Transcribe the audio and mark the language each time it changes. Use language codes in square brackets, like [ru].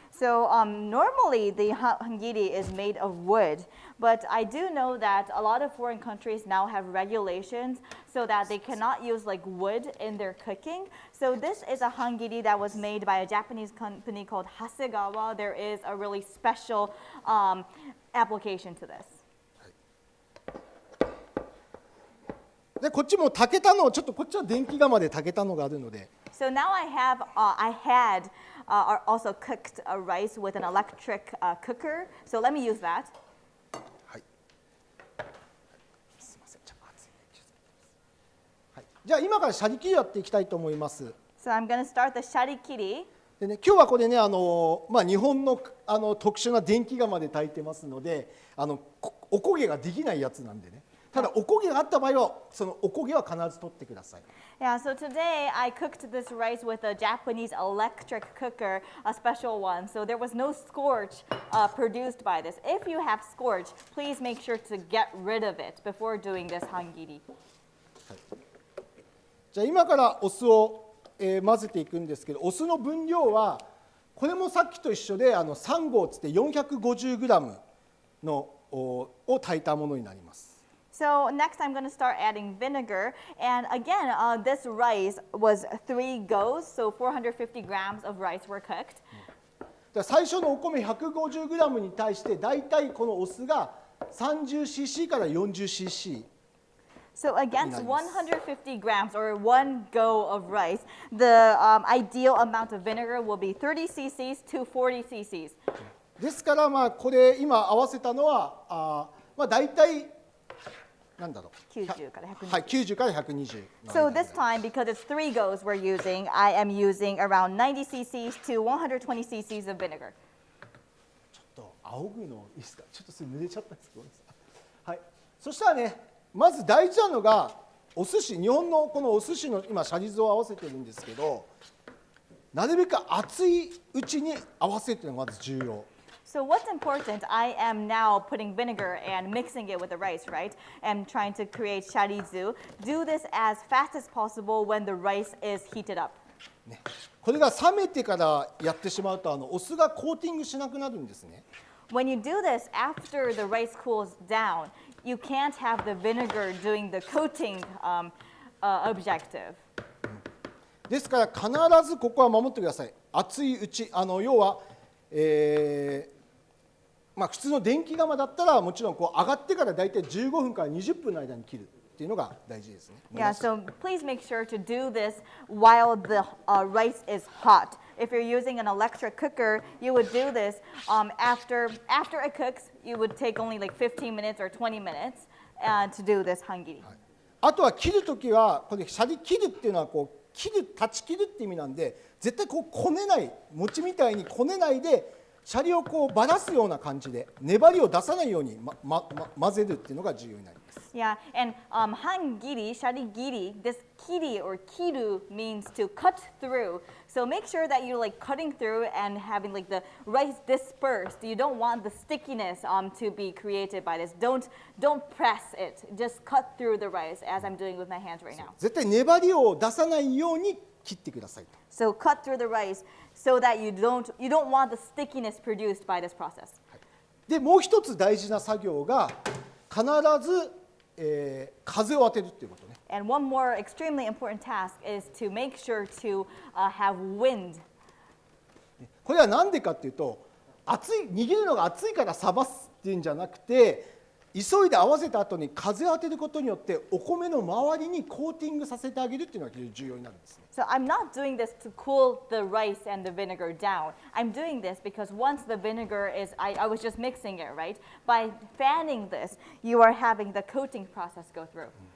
[en] So normally the hangiri is made of wood, but I do know that a lot of foreign countries now have regulations so that they cannot use like wood in their cooking. So this is a hangiri that was made by a Japanese company called Hasegawa. There is a really special application to this. [ja] でこっちも炊けたのをちょっとこっちは電気釜で炊けたのがあるので。 [en] So now I had also cooked rice with an electric cooker. So let me use that. [ja] はい。すみません、ちょっと熱いね。はい。じゃあ今からシャリ切りやっていきたいと思います。 [en] So I'm going to start the sharikiri. [ja] でね、今日はこれね日本の特殊な電気釜で炊いてますのでおこげができないやつなんでね。ただおこげがあった場合はそのおこげは必ず取ってください。 [en] Yeah, so today I cooked this rice with a Japanese electric cooker, a special one. So there was no scorch produced by this. If you have scorch, please make sure to get rid of it before doing this hangiri. [ja] はい、じゃあ今からお酢を、混ぜていくんですけど、お酢の分量はこれもさっきと一緒で3合つって 450g のを炊いたものになります。 [en] So next I'm going to start adding vinegar. And again, this rice was 3 goes, so 450 grams of rice were cooked. [ja] 最初のお米 150g に対してだいたいこのお酢が 30cc から 40cc。 [en] So against 150 grams or 1 go of rice, the ideal amount of vinegar will be 30 cc's to 40 cc's. [ja] ですからこれ今合わせたのはだいたいなんだろう 90から120。はい、90から120。 [en] So this time, because it's 3 goes we're using, I am using around 90 cc's to 120 cc's of vinegar. [ja] ちょっと仰ぐのいいですか？ちょっとそれ濡れちゃったんですけど。はい。そしたらね、まず大事なのがお寿司、日本のこのお寿司の今シャリ酢を合わせてるんですけど、なるべく熱いうちに合わせるというのがまず重要。 [en] So what's important, I am now putting vinegar and mixing it with the rice, right? And trying to create sharizu. Do this as fast as possible when the rice is heated up. [ja] ね、これが冷めてからやってしまうとお酢がコーティングしなくなるんですね。 [en] When you do this after the rice cools down, you can't have the vinegar doing the coating objective. [ja] ですから必ずここは守ってください。熱いうち、要は、普通の電気釜だったらもちろんこう上がってからだいたい15分から20分の間に切るっていうのが大事ですね。 [en] Yeah, so please make sure to do this while the rice is hot. If you're using an electric cooker, you would do this after it cooks. You would take only like 15 minutes or 20 minutes to do this hangiri. [ja] あとは切るときはこれシャリ切るっていうのはこう断ち切るって意味なんで、絶対こうこねない、餅みたいにこねないでシャリをこうばらすような感じで粘りを出さないように混ぜるっていうのが重要になります。 [en] Yeah, and hangiri, sharigiri, this kiri or kiru means to cut through. So make sure that you're like cutting through and having like the rice dispersed. You don't want the stickiness to be created by this. Don't press it. Just cut through the rice as I'm doing with my hands right now. [ja] 絶対粘りを出さないように切ってくださいと。 [en] So cut through the rice so that you don't want the stickiness produced by this process. [ja] でもう一つ大事な作業が必ず、風を当てるっていうことね。 [en] And one more extremely important task is to make sure to have wind. [ja] これは何でかっていうと、握るのが熱いから冷ますっていうんじゃなくて、急いで合わせた後に風を当てることによってお米の周りにコーティングさせてあげるっていうのが非常に重要になるんですね。 [en] So I'm not doing this to cool the rice and the vinegar down. I'm doing this because once the vinegar is, I was just mixing it, right? By fanning this, you are having the coating process go through.